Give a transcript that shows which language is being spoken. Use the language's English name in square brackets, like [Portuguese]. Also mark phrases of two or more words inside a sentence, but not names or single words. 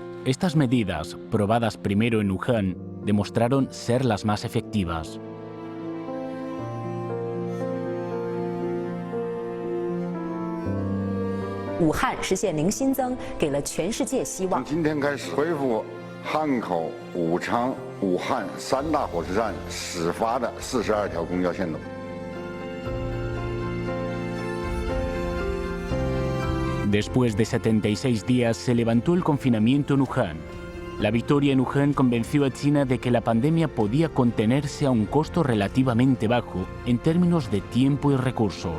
[Spanish] Estas medidas, probadas primero en Wuhan, demostraron ser las más efectivas. [Chinese] Wuhan 实现零新增，给了全世界希望。从今天开始恢复汉口、武昌、武汉3大火车站始发的42条公交线路。 [Spanish] Después de 76 días se levantó el confinamiento en Wuhan. La victoria en Wuhan convenció a China de que la pandemia podía contenerse a un costo relativamente bajo en términos de tiempo y recursos.